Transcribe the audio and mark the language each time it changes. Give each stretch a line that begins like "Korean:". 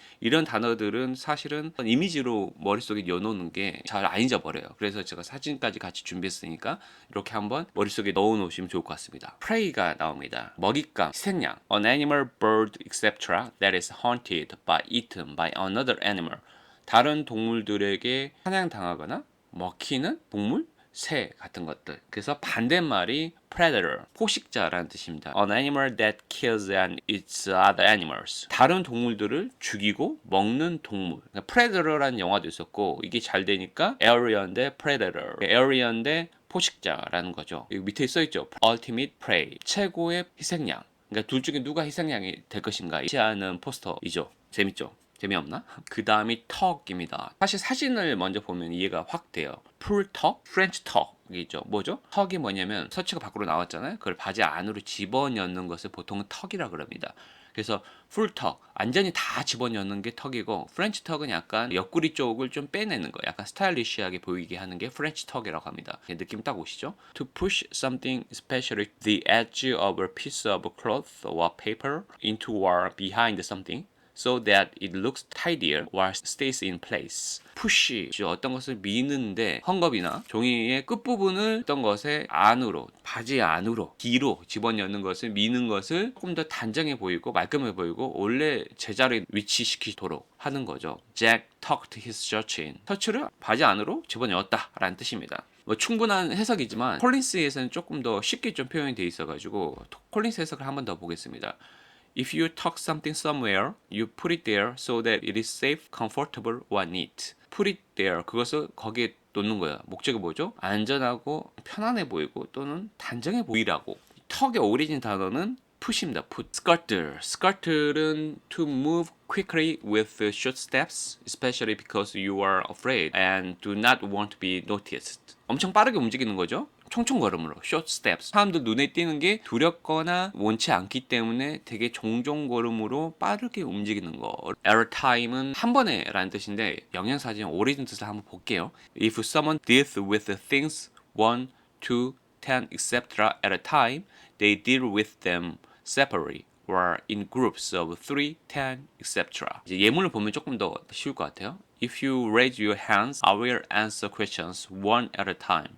Korean: 이런 단어들은 사실은 이미지로 머릿속에 넣어놓는 게 잘 안 잊어버려요. 그래서 제가 사진까지 같이 준비했으니까 이렇게 한번 머릿속에 넣어놓으시면 좋을 것 같습니다. prey가 나옵니다. 먹잇감, 희생양.
English: An animal, bird, etc. that is hunted by eaten by another animal.
Korean: 다른 동물들에게 사냥당하거나 먹히는 동물? 새 같은 것들. 그래서 반대말이 predator, 포식자라는 뜻입니다.
English: An animal that kills and eats other animals.
Korean: 다른 동물들을 죽이고 먹는 동물. 그러니까 predator라는 영화도 있었고 이게 잘 되니까 alien 대 predator, alien 대 포식자라는 거죠. 여기 밑에 써있죠.
English: Ultimate prey,
Korean: 최고의 희생양. 그러니까 둘 중에 누가 희생양이 될 것인가 시하는 포스터이죠. 재밌죠? 재미없나? 그 다음이 턱입니다. 사실 사진을 먼저 보면 이해가 확 돼요. 풀턱, 프렌치 턱이죠. 뭐죠? 턱이 뭐냐면 서치가 밖으로 나왔잖아요. 그걸 바지 안으로 집어넣는 것을 보통 턱이라 그럽니다. 그래서 풀턱, 완전히 다 집어넣는 게 턱이고 프렌치 턱은 약간 옆구리 쪽을 좀 빼내는 거, 약간 스타일리시하게 보이게 하는 게 프렌치 턱이라고 합니다. 느낌 딱 오시죠?
English: To push something, especially the edge of a piece of cloth or paper into or behind something. So that it looks tidier while stays in place.
Korean: push, 어떤 것을 미는데 헝겊이나 종이의 끝부분을 어떤 것의 안으로, 바지 안으로, 뒤로 집어넣는 것을 미는 것을 조금 더 단정해 보이고 말끔해 보이고 원래 제자리에 위치시키도록 하는 거죠.
English: Jack tucked his shirt in.
Korean: 셔츠를 바지 안으로 집어넣었다 라는 뜻입니다. 뭐 충분한 해석이지만 콜린스에서는 조금 더 쉽게 좀 표현이 돼 있어가지고 콜린스 해석을 한 번 더 보겠습니다.
English: If you tuck something somewhere, you put it there so that it is safe, comfortable, or neat. Put it there.
Korean: 그것을 거기에 놓는 거야. 목적이 뭐죠? 안전하고 편안해 보이고 또는 단정해 보이라고. 턱의 오리진 단어는 push입니다.
English: put. Scuttle. Scuttle은 to move quickly with short steps, especially because you are afraid and do not want to be noticed.
Korean: 엄청 빠르게 움직이는 거죠. 총총걸음으로 short steps. 사람들 눈에 띄는 게 두렵거나 원치 않기 때문에 되게 종종걸음으로 빠르게 움직이는 거. at a time은 한 번에 라는 뜻인데 영양사진 오리진 뜻을 한번 볼게요.
English: If someone deals with things 1, 2, 10, etc. at a time, they deal with them separately or in groups of 3, 10, etc.
Korean: 이제 예문을 보면 조금 더 쉬울 것 같아요.
English: If you raise your hands, I will answer questions one at a time.